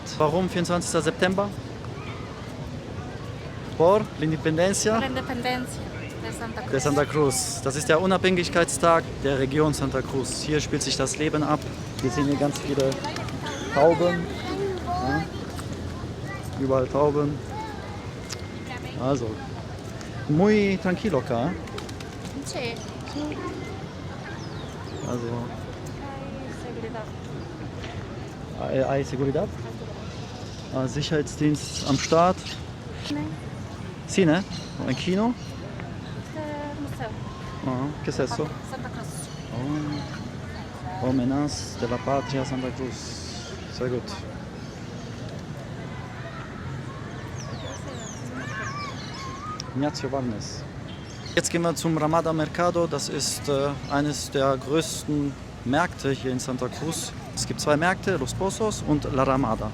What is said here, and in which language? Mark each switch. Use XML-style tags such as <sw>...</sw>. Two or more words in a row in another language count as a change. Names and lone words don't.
<de>Warum 24. September?</de> <es>Por la Independencia La Independencia de Santa Cruz.</es> <de>Das ist der Unabhängigkeitstag der Region Santa Cruz. Hier spielt sich das Leben ab. Wir sehen hier ganz viele Tauben. Ja. Überall Tauben. Also,</de> <es>muy tranquilo acá. Sí.</es> <de>Also,</de> <es>Seguridad. hay seguridad.</es> <de>Sicherheitsdienst am Start. Cine, ein Kino.</de> <es>Museo. ¿Qué es eso? Santa Cruz. Homenaje de la Patria Santa Cruz.</es> <de>Sehr gut. Ignacio Valnes. Jetzt gehen wir zum Ramada Mercado. Das ist eines der größten Märkte hier in Santa Cruz. Es gibt zwei Märkte, Los Pozos und La Ramada.</de>